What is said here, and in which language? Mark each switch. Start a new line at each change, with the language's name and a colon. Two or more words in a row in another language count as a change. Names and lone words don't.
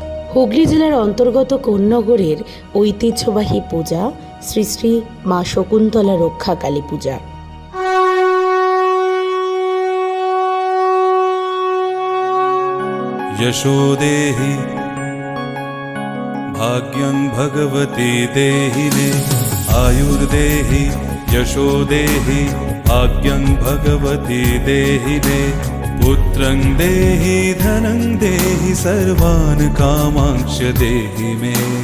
Bangla: হুগলি জেলার অন্তর্গত কোন্নগরের ঐতিহ্যবাহী পূজা শ্রী শ্রী মা শকুন্তলা রক্ষা কালী পূজা।
Sanskrit: यशोदेहि भाग्यं भगवती देहि मे आयुर्देहि यशोदेहि भाग्यं भगवती देहि मे पुत्रं देहि धनं देहि सर्वान् कामांक्ष देहि मे